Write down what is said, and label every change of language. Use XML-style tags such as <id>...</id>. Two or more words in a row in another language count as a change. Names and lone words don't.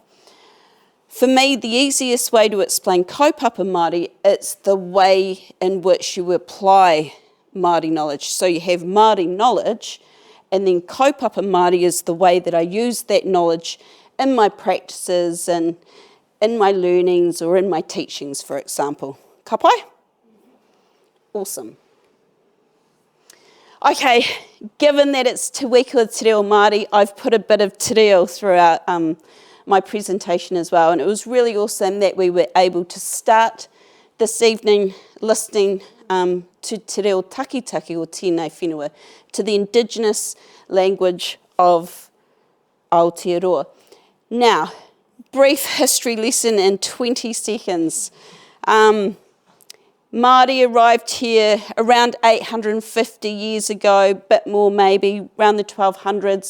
<en>For me, the easiest way to explain</en> <mi>kaupapa Māori,</mi> <en>it's the way in which you apply Māori knowledge. So you have Māori knowledge, and then</en> <mi>kaupapa Māori</mi> <en>is the way that I use that knowledge in my practices and in my learnings or in my teachings, for example.</en> <mi>Ka pai?</mi> <en>Awesome. Okay, given that it's Te Wiki o Te Reo Māori, I've put a bit of</en> <mi>te reo</mi> <en>throughout my presentation as well, and it was really awesome that we were able to start this evening listening to</en> <mi>te reo takitaki o tēnei whenua,</mi> <en>to the Indigenous language of Aotearoa. Now, brief history lesson in 20 seconds. Māori arrived here around 850 years ago, bit more maybe, around the 1200s.</en>